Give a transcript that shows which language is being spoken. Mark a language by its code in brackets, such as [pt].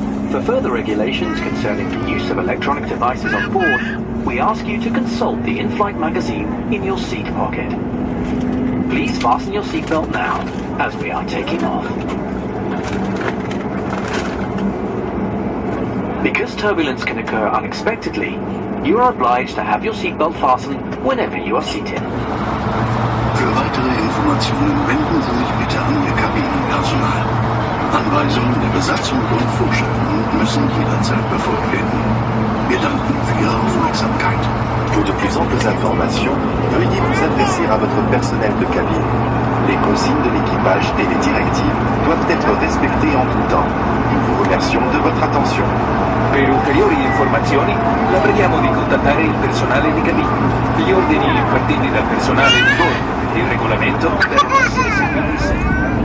[en] For further regulations concerning the use of electronic devices on board, we ask you to consult the in-flight magazine in your seat pocket. Please fasten your seatbelt now, as we are taking off. Because turbulence can occur unexpectedly, you are obliged to have your seatbelt fastened whenever you are seated. [de] Für weitere Informationen wenden Sie sich bitte an Ihr Kabinenpersonal. Anweisungen der Besatzung und Vorschriften müssen jederzeit befolgt werden. Wir danken für Ihre Aufmerksamkeit. [fr] Pour de plus amples informations, veuillez vous adresser à votre personnel de cabine. Les consignes de l'équipage et les directives doivent être respectées en tout temps. Nous vous remercions de votre attention. [it] Per ulteriori informazioni, la preghiamo di contattare il personale di cabina. Gli ordini impartiti dal personale di bordo e il regolamento devono essere seguiti sempre.